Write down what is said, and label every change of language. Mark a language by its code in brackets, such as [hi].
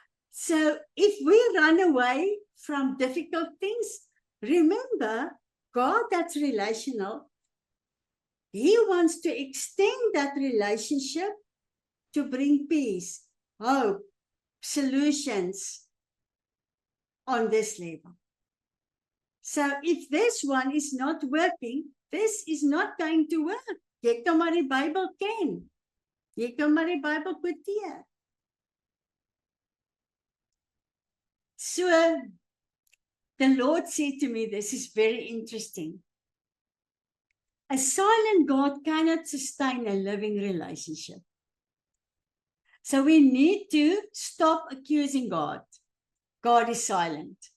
[en] So if we run away from difficult things, remember, God that's relational, He wants to extend that relationship to bring peace, hope, solutions on this level. So if this one is not working, this is not going to work. [af] Jy kan maar die Bybel ken. Jy kan maar die Bybel quoteer. [en] So the Lord said to me, this is very interesting. A silent God cannot sustain a living relationship. So we need to stop accusing God. God is silent.